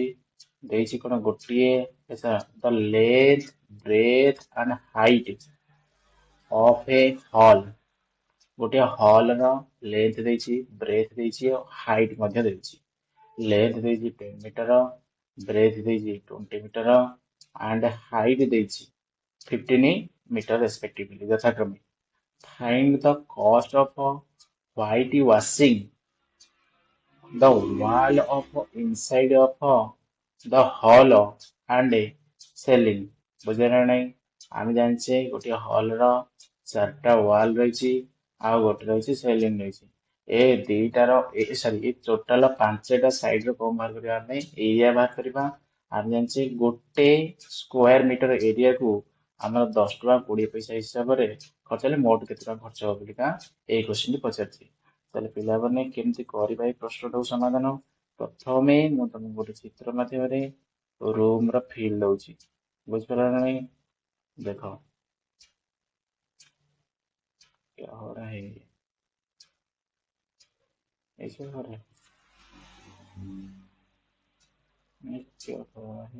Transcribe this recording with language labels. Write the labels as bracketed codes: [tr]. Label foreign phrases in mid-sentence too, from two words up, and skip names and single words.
[or] ଦେଇଛି କଣ ଗୋଟିଏ [en] the length, breadth and height of a hall. [or] ଗୋଟିଏ ହଲ୍ ର ଲେନ୍ଥ ଦେଇଛି, ବ୍ରେଥ ଦେଇଛି, ହାଇଟ୍ ମଧ୍ୟ ଦେଇଛି। ଲେନ୍ଥ ଦେଇଛି 10 ମିଟର, ବ୍ରେଥ ଦେଇଛି 20 ମିଟର [en] and height [or] ଦେଇଛି 15 ମିଟର ରେସ୍ପେକ୍ଟିଭଲି ଯଥାକ୍ରମେ। [en] Find the cost of white washing the wall of inside of the hall and ceiling। [or] ବୁଝିଲେ ନା ନାଇଁ? ଆମେ ଜାଣିଛେ ଗୋଟିଏ ହଲ୍ ର 4ଟା ୱାଲ୍ ରହିଛି ଆଉ ଗୋଟେ ରହିଛି ସେଲିଂ ରହିଛି। ଏ ଦିଟାର ଏ ଟୋଟାଲ 5ଟା ସାଇଡ ର କଣ ବାହାର କରିବା, ଆମେ ଏରିଆ ବାହାର କରିବା। ଆମେ ଜାଣିଛେ ଗୋଟେ [en] square metre [or] ଏରିଆକୁ ଆମର 10 ଟଙ୍କା 20 ପଇସା ହିସାବରେ ଖର୍ଚ୍ଚ ହେଲେ ମୋଟ କେତେ ଟଙ୍କା ଖର୍ଚ୍ଚ ହବ ବୋଲିକା ଏଇ କ୍ୱେଶ୍ଚିନ୍ ପଚାରିଛି। ତାହେଲେ ପିଲାମାନେ କେମିତି କରିବା ଏଇ ପ୍ରଶ୍ନଟାକୁ ସମାଧାନ। ପ୍ରଥମେ ମୁଁ ତମକୁ ଗୋଟେ ଚିତ୍ର ମାଧ୍ୟମରେ ରୁମ ର ଫିଲ୍ ଦଉଛି। ବୁଝିପାରିଲ ନା ନାଇଁ? [hi] ଦେଖ क्या हो रहा है, ऐसे हो रहा है, ये क्या हो रहा है।